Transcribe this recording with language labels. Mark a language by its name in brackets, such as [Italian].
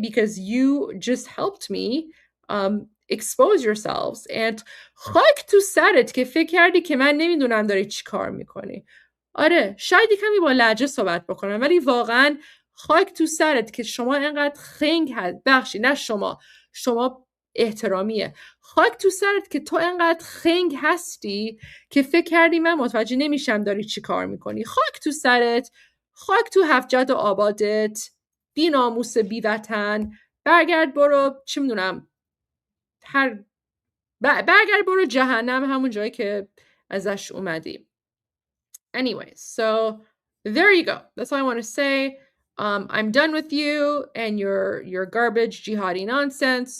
[English] Because you just helped me expose yourselves. [Persian] And خاک تو سرت که فکر کردی که من نمیدونم داری چی کار میکنی. آره شاید کمی با لهجه صحبت بکنم، ولی واقعا خاک تو سرت که شما اینقدر خنگ هست. بخشی نه شما احترامیه. خاک تو سرت که تو اینقدر خنگ هستی که فکر کردی من متوجه نمیشم داری چی کار میکنی. خاک تو سرت، خاک تو هفجد آبادت، بی ناموس بی وطن. برگرد برو چی میدونم برگرد برو جهنم، همون جایی که ازش اومدی. [English] Anyway, so there you go. That's all I want to say. I'm done with you and your garbage jihadi nonsense.